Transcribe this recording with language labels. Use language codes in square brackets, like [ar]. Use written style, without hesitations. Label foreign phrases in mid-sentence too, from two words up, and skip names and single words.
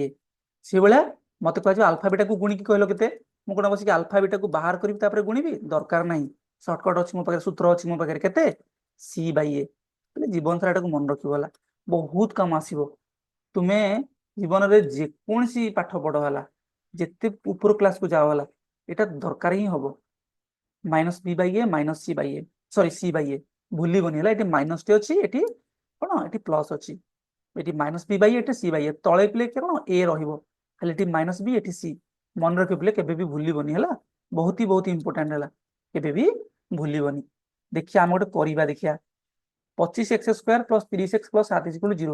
[or] ସେଇଭଳିଆ ମତେ କୁହାଯିବ ଆଲଫା ବିଟାକୁ ଗୁଣିକି କହିଲ କେତେ, ମୁଁ କଣ ବସିକି ଆଲଫା ବିଟାକୁ ବାହାର କରିବି ତାପରେ ଗୁଣିବି, ଦରକାର ନାହିଁ। ସର୍ଟକଟ ଅଛି ମୋ ପାଖରେ, ସୂତ୍ର ଅଛି ମୋ ପାଖରେ, କେତେ c/a। ଜୀବନ ସାରା ଏଟାକୁ ମନେ ରଖିବ ହେଲା, ବହୁତ କାମ ଆସିବ। ତୁମେ ଜୀବନରେ ଯେକୌଣସି ପାଠ ପଢ ହେଲା, ଯେତେ ଉପର କ୍ଲାସକୁ ଯାଅ ହେଲା, ଏଟା ଦରକାର ହିଁ ହବ। -b/a -c/a, ସରି c/a, ଭୁଲିବନି ହେଲା। ଏଠି ମାଇନସ ଟି ଅଛି, ଏଠି କଣ, ଏଠି ପ୍ଲସ ଅଛି। ଏଠି -b/a, ଏଠି c/a, ତଳେ ପିଲେ କଣ a ରହିବ, ଖାଲି ଏଠି -b, ଏଠି c। ମନେ ରଖିଲେ କେବେ ବି ଭୁଲିବନି ହେଲା, ବହୁତ ଇମ୍ପୋର୍ଟାଣ୍ଟ ହେଲା, କେବେ ବି ଭୁଲିବନି। ଦେଖିଆ ଆମେ ଗୋଟେ କରିବା, ଦେଖିଆ 25x² + 30x + 7 = 0।